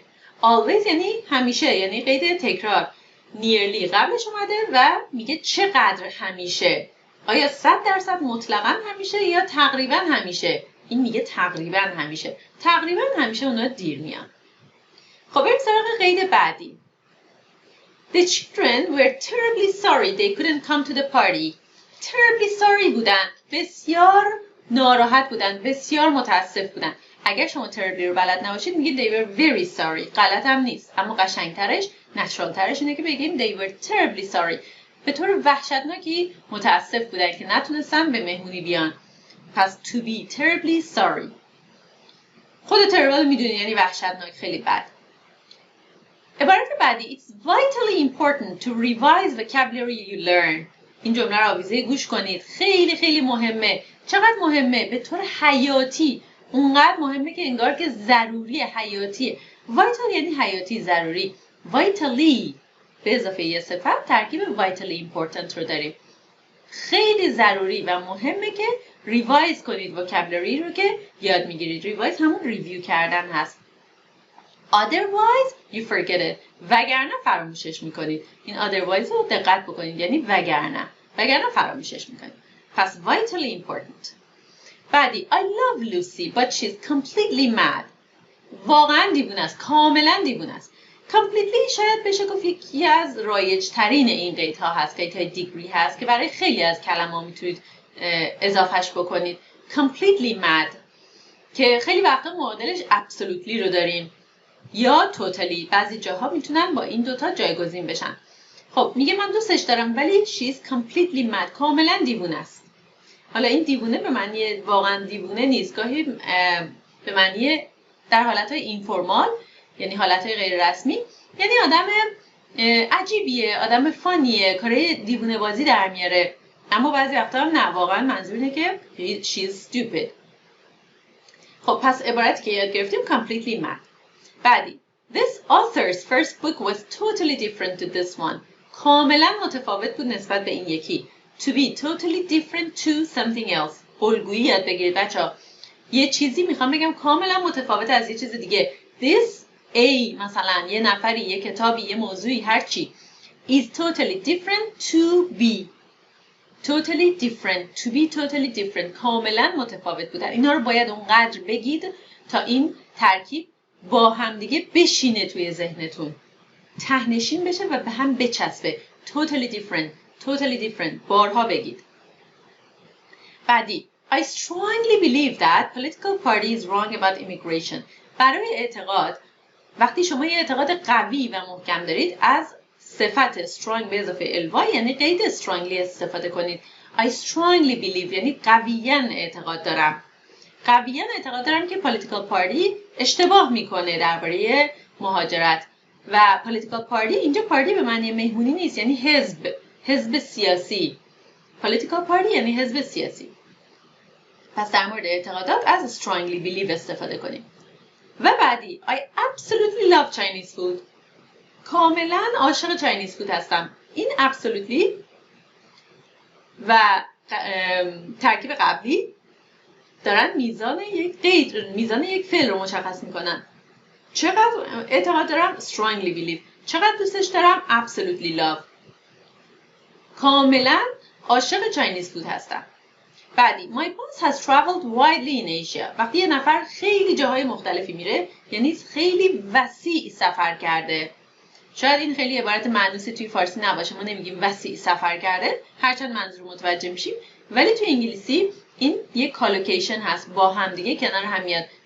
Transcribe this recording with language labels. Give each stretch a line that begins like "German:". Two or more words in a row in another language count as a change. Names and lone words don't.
Persian: always یعنی همیشه، یعنی قید تکرار. nearly قبلش اومده و میگه چقدر همیشه. آیا 100% مطلقاً همیشه یا تقریباً همیشه؟ این میگه تقریباً همیشه. تقریباً همیشه اونا دیر میان. خب بریم سراغ قید بعدی.
English: The children were terribly sorry they couldn't come to the party. Terribly sorry
Persian: بودن. بسیار ناراحت بودن. بسیار متاسف بودن. اگر شما terribly رو بلد نباشید میگید
English: they were very sorry.
Persian: غلط هم نیست. اما قشنگترش، نچرال ترش اینه که بگیم
English: they were terribly sorry.
Persian: به طور وحشتناکی متاسف بودن که نتونستن به مهمونی بیان.
English: پس to be terribly sorry.
Persian: خود terrible میدونی یعنی وحشتناک، خیلی بد. عبارت بعدی.
English: It's vitally important to revise vocabulary you learn.
Persian: این جمله رو آویزه گوش کنید. خیلی خیلی مهمه. چقدر مهمه؟ به طور حیاتی. اونقدر مهمه که انگار که ضروری، حیاتیه. vital یعنی حیاتی، ضروری. vitally به اضافه یه صفت ترکیب
English: vitally important
Persian: رو داریم. خیلی ضروری و مهمه که ریوایز کنید vocabulary رو که یاد میگیرید. ریوایز همون ریویو کردن هست.
English: otherwise you forget it.
Persian: وگرنه فراموشش میکنید. این otherwise رو دقت بکنید، یعنی وگرنه فراموشش میکنید. پس
English: vitally important.
Persian: بعدی.
English: I love Lucy but she's completely mad.
Persian: واقعا دیوونه است، کاملا دیوونه است. completely شاید بشه گفت یکی از رایج ترین این قیدها هست، قیدهای دیگری هست که برای خیلی از کلمات میتونید اضافهش بکنید.
English: completely mad
Persian: که خیلی وقتا معادلش absolutely رو داریم یا totally. بعضی جاها میتونن با این دوتا جایگزین بشن. خب میگه من دوستش دارم ولی
English: she's completely mad،
Persian: کاملا دیوونه است. حالا این دیوونه به معنی واقعا دیوونه نیست، گاهی به معنی در حالتهای اینفورمال، یعنی حالتهای غیر رسمی، یعنی آدم عجیبیه، آدم فانیه، کارهای دیوونه بازی در میاره. اما بعضی وقتا هم نه، واقعا منظور اینه که
English: she's stupid.
Persian: خب پس عبارتی که یاد گرفتیم
English: completely mad.
Persian: بعدی.
English: This author's first book was totally different to this one.
Persian: کاملا متفاوت بود نسبت به این یکی.
English: to be totally different to something else.
Persian: الگویی یاد بگیرید بچه‌ها. یه چیزی میخوام بگم کاملا متفاوت از یه چیز دیگه.
English: This A
Persian: مثلا یه نفری، یه کتابی، یه موضوعی، هر چی
English: is totally different to be. Totally different. To be totally different.
Persian: کاملا متفاوت بودن. اینا رو باید اونقدر بگید تا این ترکیب با هم دیگه بشینه توی ذهنتون. ته‌نشین بشه و به هم بچسبه.
English: Totally different. Totally different.
Persian: بارها بگید. بعدی.
English: I strongly believe that political party is wrong about immigration.
Persian: برای اعتقاد، وقتی شما یه اعتقاد قوی و محکم دارید، از صفت strong به اضافه الوا یعنی قید strongly استفاده کنید.
English: I strongly believe
Persian: یعنی قویاً اعتقاد دارم. قویاً اعتقاد دارم که
English: political party
Persian: اشتباه میکنه درباره مهاجرت. و
English: political party
Persian: اینجا party به معنی مهمونی نیست، یعنی حزب سیاسی.
English: political party
Persian: یعنی حزب سیاسی. پس در مورد اعتقادات از
English: strongly believe
Persian: استفاده کنیم. و بعدی
English: I absolutely love Chinese food.
Persian: کاملا عاشق
English: Chinese food
Persian: هستم. این absolutely و ترکیب قبلی دارن میزان یک فعل رو مشخص میکنن. چقدر اعتقاد دارم
English: strongly believe.
Persian: چقدر دوستش دارم
English: absolutely love.
Persian: کاملا عاشق
English: Chinese food
Persian: هستم.
English: بعدی my boss has traveled widely in Asia.
Persian: وقتی یه نفر خیلی جاهای مختلفی میره یعنی خیلی وسیع سفر کرده. شاید این خیلی عبارت معنوسی توی فارسی نباشه، ما نمیگیم وسیع سفر کرده، هرچند منظور متوجه میشیم، ولی توی انگلیسی این یک کالوکیشن هست، با هم دیگه کنار هم میاد.